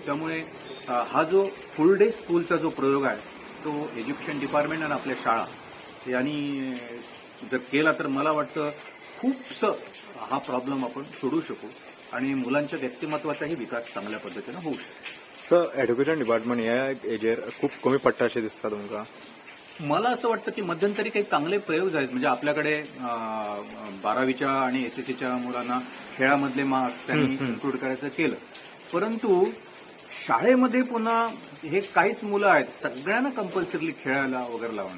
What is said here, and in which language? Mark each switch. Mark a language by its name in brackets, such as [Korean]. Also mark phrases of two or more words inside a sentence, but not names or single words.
[Marathi] त्यामुळे हा जो [English] full day school [Marathi] जो प्रयोग आहे तो [English] education department [Marathi] आणि आपल्या शाळा यांनी जर केला तर मला वाटतं खूपसं हा प्रॉब्लेम आपण सोडू शकू आणि मुलांच्या व्यक्तिमत्वाचाही विकास चांगल्या पद्धतीनं होऊ शकतो. [Konkani] सर, [English] education department [Konkani] ह्या हेजेर खूप कमी पडटा अशें दिसता तुमकां? [Marathi] मला असं वाटतं की मध्यंतरी काही चांगले प्रयोग झालेत. म्हणजे आपल्याकडे 12वीच्या आणि एसएससीच्या मुलांना खेळामधले मार्क्स त्यांनी इन्क्लूड करायचं केलं, परंतु शाळेमध्ये पुन्हा हे काहीच मुलं आहेत सगळ्यांना कंपल्सरीली खेळायला वगैरे लावणं.